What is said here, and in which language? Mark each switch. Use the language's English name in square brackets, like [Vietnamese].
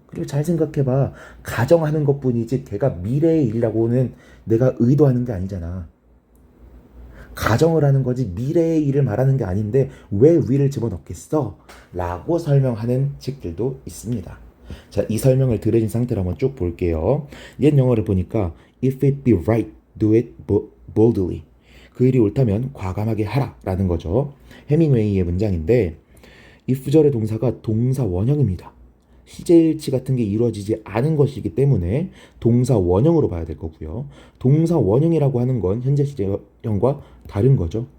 [Korean] 그리고 잘 생각해봐. 가정하는 것뿐이지 걔가 미래의 일이라고는 내가 의도하는 게 아니잖아. 가정을 하는 거지 미래의 일을 말하는 게 아닌데 왜 위를 집어넣겠어? 라고 설명하는 책들도 있습니다. 자, 이 설명을 들으신 상태로 한번 쭉 볼게요. 옛 영어를 보니까 [English] If it be right, do it boldly. [Korean] 그 일이 옳다면 과감하게 하라 라는 거죠. 해밍웨이의 문장인데 if절의 동사가 동사 원형입니다. 시제일치 같은 게 이루어지지 않은 것이기 때문에 동사 원형으로 봐야 될 거고요. 동사 원형이라고 하는 건 현재 시제형과 다른 거죠.